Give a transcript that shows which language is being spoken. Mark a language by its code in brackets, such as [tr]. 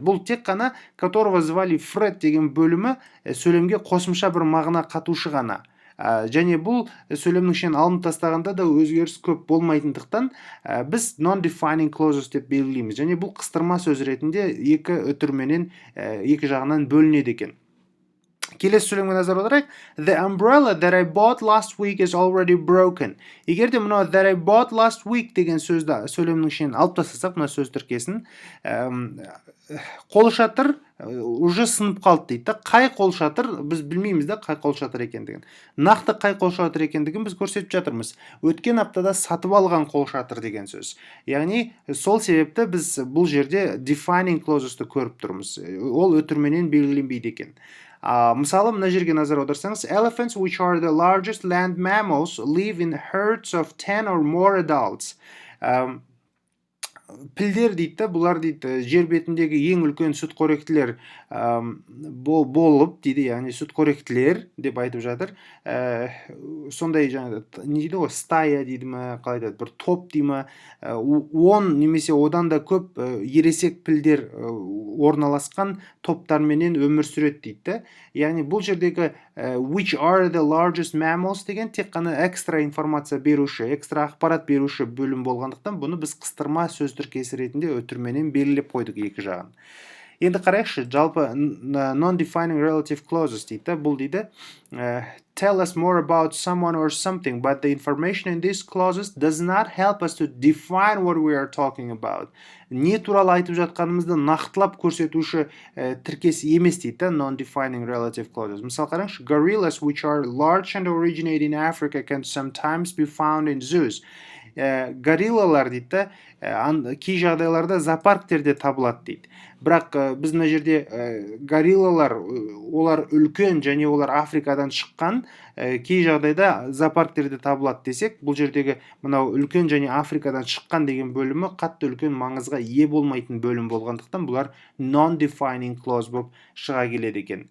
[kk] Бұл тек қана [ru] которого звали Фред [kk] деген бөлімі сөйлемге қосымша бір мағына қатушы ғана. Және бұл сөйлемнің ішінен алынып тастағанда да өзгеріс көп болмайтындықтан біз non-defining clauses деп белгілейміз. Және бұл қыстырма сөз ретінде екі үтірменен екі жағынан бөлінеді екен. Келесі сөйлемге назар аударайық. [en] The umbrella that I bought last week is already broken. [kk] Егер де мынау [en] that I bought last week [kk] деген сөзді сөйлемнің ішінен алып тастасақ, мына сөз тіркесін, қолшатыр [ru] уже [kk] сынып қалды дейді. Қай қолшатыр біз білмейміз де қай қолшатыр екендігін. Нақты қай қолшатыр екендігін біз көрсетіп жатырмыз. Өткен аптада сатып алған қолшатыр деген сөз. Яғни сол себепті біз бұл жерде defining clauses'ты көріп тұрмыз. Ол өтірменен белгіленбейді екен. Мысалы, мына жерге назар аударсаңыз, [en] elephants, which are the largest land mammals, live in herds of 10 or more adults. [kk] Пілдер дейді, бұлар дейді, жер бетіндегі ең үлкен сүтқоректілер болып дейді, яғни сүтқоректілер деп айтып жатыр. Сондай жаңағы не дейді ғой, [ru] стая [kk] дейді ме, қалай айтады, бір топ дейді ме, 10 немесе одан да көп ересек пілдер орналасқан топтарменен өмір сүреді дейді. Яғни бұл жердегі [en] which are the largest mammals [kk] деген тек қана экстра информация беруші, экстра ақпарат беруші бөлім болғандықтан бұны біз қыстырма сөз тіркесі ретінде өтірменен белгілеп қойдық екі жағын. Енді қарайықшы, жалпы non-defining relative clauses дейді. Бұл дейді, [en] tell us more about someone or something, but the information in these clauses does not help us to define what we are talking about. [kk] Не туралы айтып жатқанымызды нақтылап көрсетуші тіркес емес дейді, non-defining relative clauses. Мысалы қараңызшы, [en] gorillas, which are large and originate in Africa, can sometimes be found in zoos. [kk] гориллалар дейді, кей жағдайларда зоопарктерде табылады дейді. Бірақ біз мына жерде гориллалар олар үлкен және олар Африкадан шыққан, кей жағдайда зоопарктерде табылады десек, бұл жердегі мынау үлкен және Африкадан шыққан деген бөлімі қатты үлкен маңызға ие болмайтын бөлім болғандықтан бұлар non-defining clause болып шыға келеді екен.